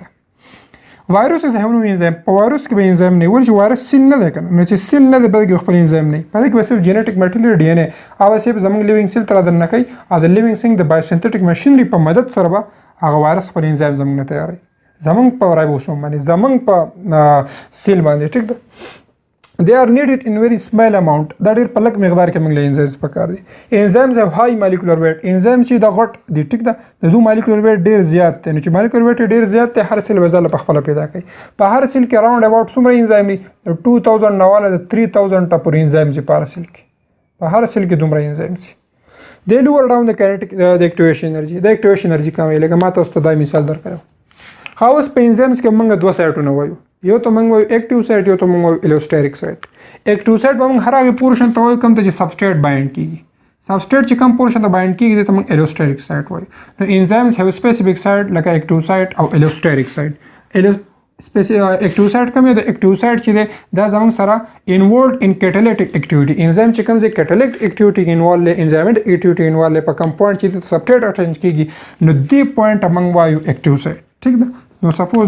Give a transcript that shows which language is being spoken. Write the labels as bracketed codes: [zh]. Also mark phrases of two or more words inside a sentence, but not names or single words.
[en] viruses have no enzyme [ps] په وایروس کې به انزایم نه ول چې وایروس سیل نه ده کنه نو چې سیل نه ده بلکې خپل انزایم نه په دې کې صرف [en] genetic material DNA [ps] او صرف زموږ [en] living cell [ps] تر دنه کوي او د [en] living cell [ps] د [en] biosynthetic machinery [ps] په مدد سره به هغه وایروس خپل انزایم زموږ نه تیاروي زمونږ په رایبوسوم باندې زمونږ په سیل باندې ټیک ده. [en] they are needed in very small amount [ps] دا ډیر په لږ مقدار کې موږ له انزایمز پکار دي [en] enzymes have high molecular weight enzyme [ps] چې دا غټ دي ټیک ده د دوی [en] molecular weight [ps] ډیر زیات دی نو چې [en] molecular weight [ps] ډیر زیات دی هر سیل وزله په خپل پیدا کوي په هر سیل کې [en] round about [ps] څومره انزایم دي 2000 نواله 3000 ټا پر انزایم دي په هر سیل کې په هر سیل کې دومره انزایم دي [en] they lower down the kinetic the activation energy the activation energy [ps] کموي لکه ما تاسو ته دا مثال درکړم خاص په enzymes کې موږ دوه سایټونه وایو یو ته موږ وایو [en] active site [ps] یو ته موږ وایو [en] allosteric site active site [ps] به موږ هر هغه پورشن ته وایو کوم ته چې [en] substrate bind [ps] کیږي سبسټریټ چې کوم پورشن ته بایند کیږي ته موږ [en] allosteric site [ps] وایو نو [en] enzymes have specific site [ps] لکه [en] active site [ps] او [en] allosteric site active site [ps] کوم د [en] active site [ps] چې دی دا زموږ سره [en] involved in catalytic activity enzyme [ps] چې کوم ځای [en] catalytic activity involve [ps] لري [en] enzyme activity involve [ps] لري په کوم پوینټ چې [en] substrate attach [ps] کیږي نو دې پوینټ موږ وایو [en] active site [ps] ټیک ده نو سپوز